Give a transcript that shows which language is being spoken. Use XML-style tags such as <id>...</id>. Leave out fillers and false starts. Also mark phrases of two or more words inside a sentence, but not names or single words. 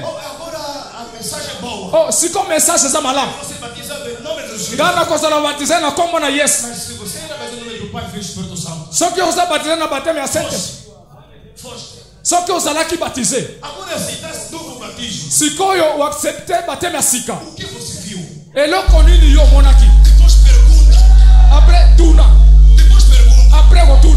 <pt>Agora a mensagem é boa.</pt> <ln>Oh, siko message eza malamu.</ln> <pt>Você batizado em nome de Jesus.</pt> <ln>Nga nakozala baptize na kombo na Yesu.</ln> <pt>Mas se você ainda vai em nome do Pai, Filho e Espírito Santo,</pt> <ln>Soki oza baptize na bateme ya sete.</ln> <pt>foste.</pt> <ln>Soki ozalaki baptize</ln> <pt>Agora aceitasse novo batismo.</pt> <ln>sikoyo oaccepte bateme ya sika.</ln> <pt>O que você viu?</pt> <ln>Eloko nini yo omonaki?</ln> <pt>Depois pergunta.</pt> <ln>Après tuna.</ln> <pt>Depois pergunta.</pt> <ln>Après</ln>